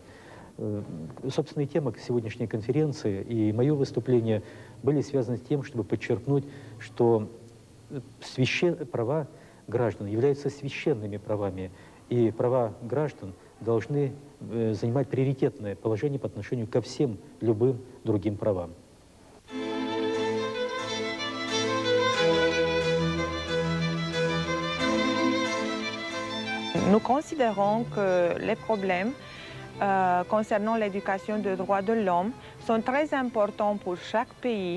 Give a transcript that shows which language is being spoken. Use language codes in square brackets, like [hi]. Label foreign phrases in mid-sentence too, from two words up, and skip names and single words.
[ru] Собственно, и тема сегодняшней конференции и мое выступление были связаны с тем, чтобы подчеркнуть, что права граждан являются священными правами, и права граждан должны занимать приоритетное положение по отношению ко всем любым другим правам. [fr] Nous considérons que les problèmes concernant l'éducation des droits de l'homme sont très importants pour chaque pays.